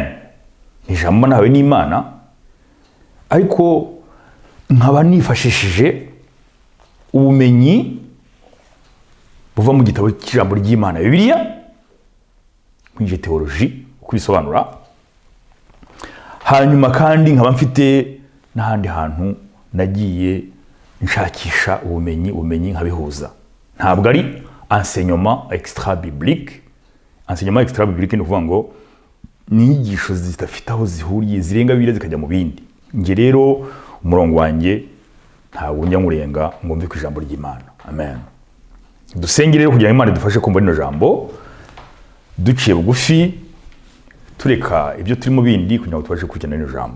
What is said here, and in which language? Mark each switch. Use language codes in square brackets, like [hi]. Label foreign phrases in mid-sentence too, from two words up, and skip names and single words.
[rw] Ijambo nawe ni Imana, ariko nkaba nifashishije ubumenyi buva mu gitabo cy'ijambo ry'Imana Bibiliya, kwinje theology uko bisobanura. Hanyuma kandi nkaba mfite n'ahandi hantu nagiye nshakisha ubumenyi nkabihuza. Ntabwo ari [fr] enseignement extra biblique. Enseignement extra biblique [rw] ni ukuvuga ngo ni inyigisho zidafite aho zihuriye, zirenga Bibiliya zikajya mu bindi. Nge rero umurongo wanjye ntabwo njya ngurenga ngo mve ku ijambo ry'Imana. Amen. Dusengere rero kugira ngo Imana idufashe kumva rino jambo, duciye bugufi, tureka ibyo turi mu bindi kugira ngo tubashe kujyana rino jambo.